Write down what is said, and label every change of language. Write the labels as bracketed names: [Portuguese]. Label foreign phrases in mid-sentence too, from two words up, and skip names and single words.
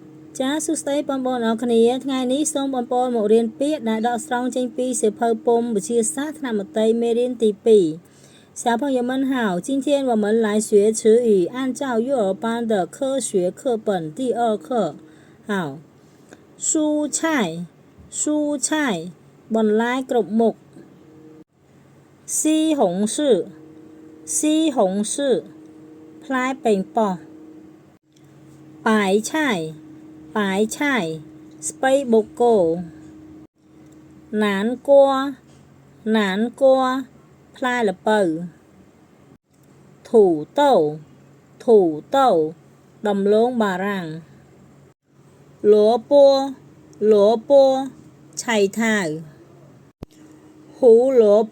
[Khmer] ចាសួស្តីបងប្អូនអរគ្នាថ្ងៃនេះសូមបងប្អូនមករៀនពាក្យដែលដកស្រង់ ចេញពីសៀវភៅពុម្ពវិទ្យាសាស្ត្រថ្នាក់មត្តេយ្យមេរៀនទី2 [Chinese] 小朋友们好今天我们来学词语按照幼儿班的科学课本第2课好蔬菜 [Khmer] បន្លែគ្រប់មុខ [Chinese] 西红柿 [Khmer] ផ្លែប៉េងប៉ោះ [Chinese] 白菜 [Khmer] ស្ពៃបូកគោ 南瓜ផ្លែល្ពៅ土豆ដំឡូងបារាំង萝卜ឆៃថាវ胡萝